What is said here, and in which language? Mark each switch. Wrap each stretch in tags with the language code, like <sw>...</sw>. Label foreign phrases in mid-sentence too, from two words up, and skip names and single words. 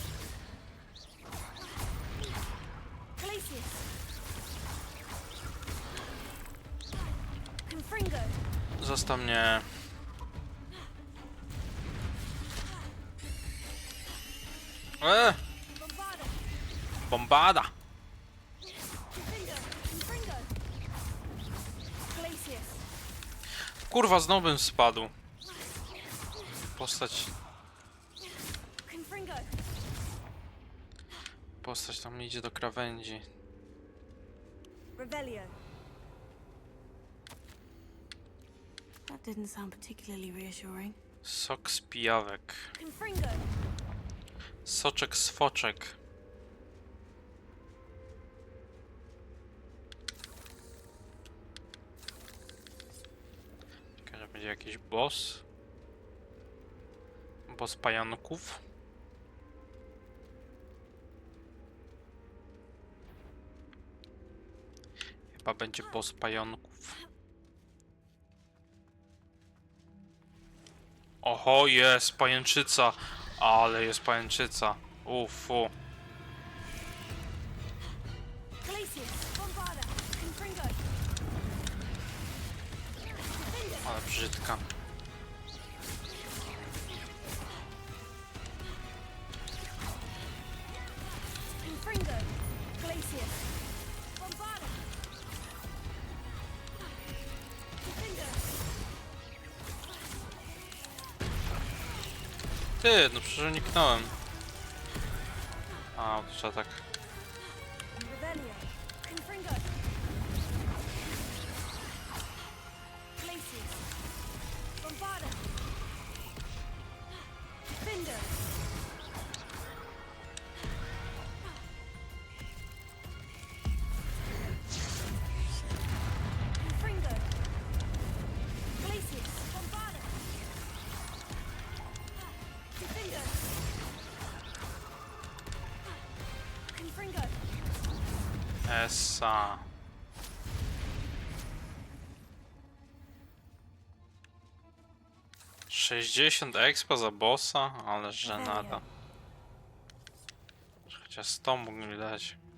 <pl>Glacius. Confringo. Zostaw mnie. Bombarda. Bombada! Defender. Confringo. Glacius. Kurwa, znowu bym spadł. Confringo. Postać tam idzie do krawędzi. Revelio.</pl> <en>That didn't sound particularly reassuring.</en> <pl>Sok z pijawek. Confringo. Soczek z foczek. Czekaj, że będzie jakiś boss. Boss pająków. Chyba będzie boss pająków. Oho, jest pajęczyca. Ale jest pajęczyca. Ufu. Glacius. Bombarda. Confringo. Defender. Ale brzydka. Confringo. Glacius. Bombarda. Defender. Ty, no przecież uniknąłem. A, to trzeba tak. Revelio. Confringo. Glacius. Bombarda. Defender. Confringo. Glacius. Bombarda. Defender. Confringo. Essa. $60 expa za bossa, ale żenada. Chociaż 100 mógł dać.</pl>